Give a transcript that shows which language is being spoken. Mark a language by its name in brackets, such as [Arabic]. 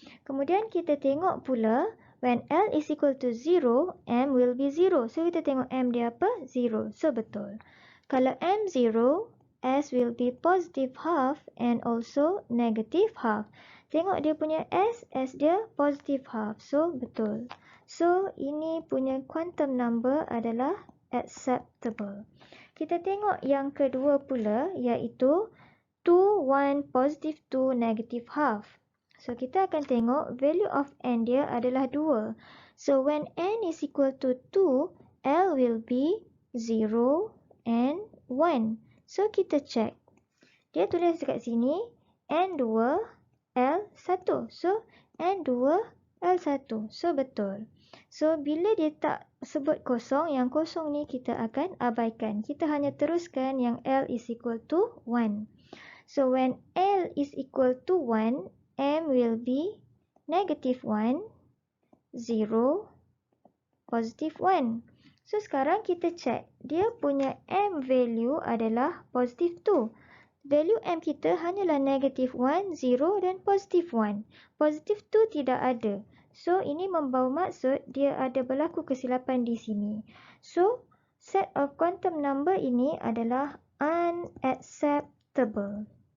[Malay] Kemudian kita tengok pula, [English] when L is equal to 0, M will be 0. [Malay] So kita tengok M dia apa? 0. So betul. Kalau [English] M 0, S will be positive half and also negative half. [Malay] Tengok dia punya S dia [English] positive half. [Malay] So betul. So ini punya quantum number adalah acceptable. Kita tengok yang kedua pula, iaitu 2, 1, positive 2, negative half. So kita akan tengok [English] value of N [Malay] dia adalah 2. [English] So when N is equal to 2, L will be 0 and 1. [Malay] So kita check. Dia tulis dekat sini N2, L1. So N2, L1. So betul. So bila dia tak sebut kosong, yang kosong ni kita akan abaikan. Kita hanya teruskan yang [English] L is equal to 1. So when L is equal to 1, M will be negative 1, 0, positive 1. [Malay] So sekarang kita check. Dia punya M value adalah positive 2. Value M kita hanyalah negative 1, 0 dan positive 1. Positive 2 tidak ada. So ini membawa maksud dia ada berlaku kesilapan di sini. So set of quantum number ini adalah unacceptable.